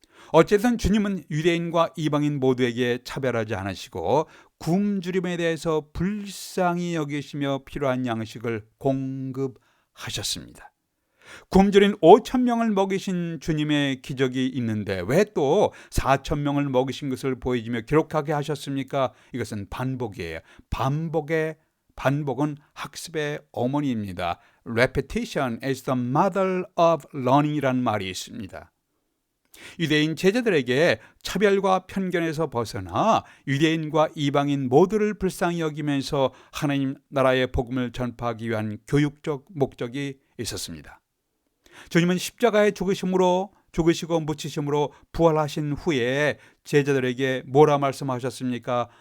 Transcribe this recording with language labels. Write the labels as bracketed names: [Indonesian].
[Korean] 어쨌든 주님은 유대인과 이방인 모두에게 차별하지 않으시고 굶주림에 대해서 불쌍히 여기시며 필요한 양식을 공급하셨습니다. 굶주린 5,000명을 먹이신 주님의 기적이 있는데 왜 또 4,000명을 먹이신 것을 보여주며 기록하게 하셨습니까? 이것은 반복이에요. 반복은 학습의 어머니입니다. [English] Repetition is the mother of learning [Korean] 이라는 말이 있습니다. 유대인 제자들에게 차별과 편견에서 벗어나 유대인과 이방인 모두를 불쌍히 여기면서 하나님 나라의 복음을 전파하기 위한 교육적 목적이 있었습니다. 주님은 십자가에 죽으시고 묻히심으로 부활하신 후에 제자들에게 뭐라 말씀하셨습니까?